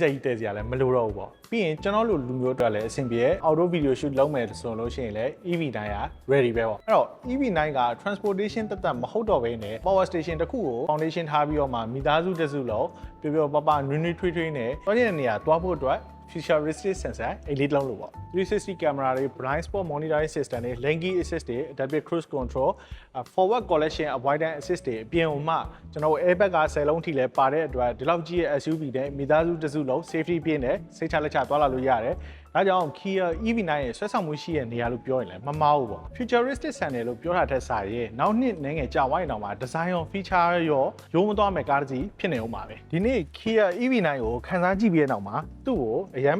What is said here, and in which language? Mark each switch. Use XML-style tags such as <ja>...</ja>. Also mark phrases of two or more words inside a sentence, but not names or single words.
<my>က်ကြီးတည်စရာလည်းမလိုတော့ဘူးပေါ့ပြီးရင်ကျွန်တော်တို့လူမျိုးအတွက်လည်းအဆင်ပြေ</my> <en>auto video shoot</en> <my>လုပ်မယ်ဆိုလို့ရှိရင်လည်း EV9 က ready ပဲပေါ့အဲ့တော့ EV9 က transportation တက်တက်မဟုတ်တော့ဘဲနဲ့</my> <en>power station</en> <my>တစ်ခုကို foundation ထားပြီးတော့မှမိသားစုတစ်စုလုံးပျော်ပျော်ပါပါနွေးနွေးထွေးထွေးနဲ့တွားတဲ့နေရာတွားဖို့အတွက်</my> <en>futuristic sensor</en> <my>အဲ့လေးလုံးလို့ပေါ့360 camera တွေ</my> <en>blind spot monitoring system</en> <my>တွေ</my> <en>lane keep assist</en> <my>တွေ</my> <en>adaptive cruise control forward collision avoidance assist</en> <my>တွေအပြင်ဟိုမှကျွန်တော်တို့ airbag က10လုံးထိလဲပါတဲ့အတွက်ဒီလောက်ကြီးရဲ့ SUV နဲ့မိသားစုတစ်စုလုံး safety ပြည့်နဲ့စိတ်ချလက်ချသွားလာလို့ရတယ်ဒါကြောင့် Kia EV9 ရဲ့ဆွဲဆောင်မှုရှိတဲ့နေရာလို့ပြောရင်လည်းမမှားဘူးပေါ့ futuristic ဆန်တယ်လို့ပြောတာထက်စာရင်နောက်နှစ်နည်းငယ်ကြာဝိုင်းအောင်မှာ design ရော feature ရောရိုးမသွားမဲ့ကားတစ်စီးဖြစ်နေဦးမှာပဲဒီနေ့ Kia EV9 ကိုခန်းစားကြည့်ပြီးတဲ့နောက်မှာသူ့ကိုအရန်</my>